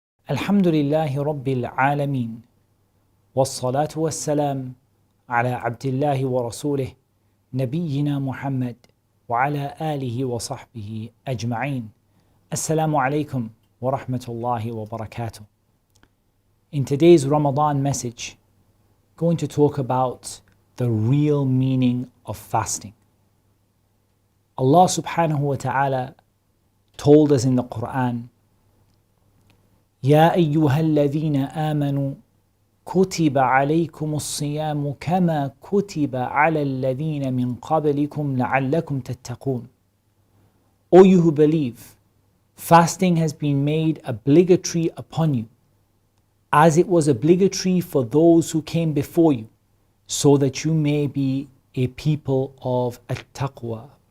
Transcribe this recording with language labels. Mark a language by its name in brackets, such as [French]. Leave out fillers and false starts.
[Arabic] الحمد لله رب العالمين والصلاة والسلام على عبد الله ورسوله نبينا محمد وعلى آله وصحبه أجمعين. Assalamu alaikum wa rahmatullahi wa barakatuh. [English] In today's Ramadan message, going to talk about the real meaning of fasting. Allah [Arabic] subhanahu wa ta'ala [English] told us in the Qur'an, [Arabic] يا أيها الذين آمنوا كتب عليكم الصيام كما كتب على الذين من قبلكم لعلكم تتقون. [English] O you who believe, fasting has been made obligatory upon you, as it was obligatory for those who came before you, so that you may be a people of at-taqwa.